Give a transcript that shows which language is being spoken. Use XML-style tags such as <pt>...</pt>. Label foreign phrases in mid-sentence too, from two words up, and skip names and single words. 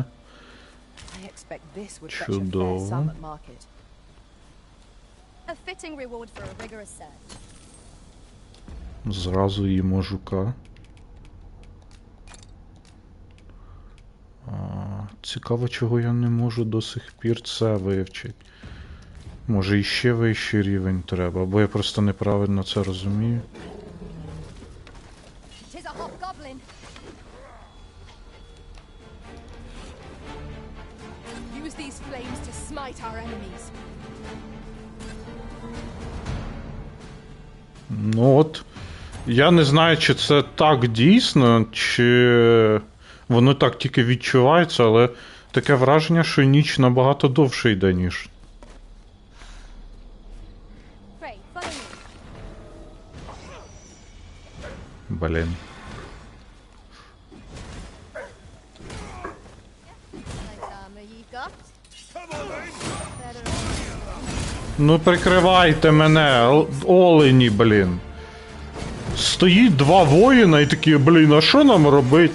<en>I expect this would fetch a fair</en> <uk>Чудово.</uk> <en>sum at market. A fitting reward for a rigorous search.</en> <uk>Зразу їмо жука. Цікаво, чого я не можу до сих пір це вивчити. Може іще вищий рівень треба, або я просто неправильно це розумію.</uk> <en>Tis a hobgoblin. Use these flames to smite our enemies.</en> <uk>Ну от, я не знаю, чи це так дійсно, чи воно так тільки відчувається, але таке враження, що ніч набагато довше йде, ніж.</uk> <en>Pray, follow me.</en> <uk>Блін. Ну прикривайте мене, олені, блін. Стоїть два воїна і такі, блін, а що нам робить?</uk>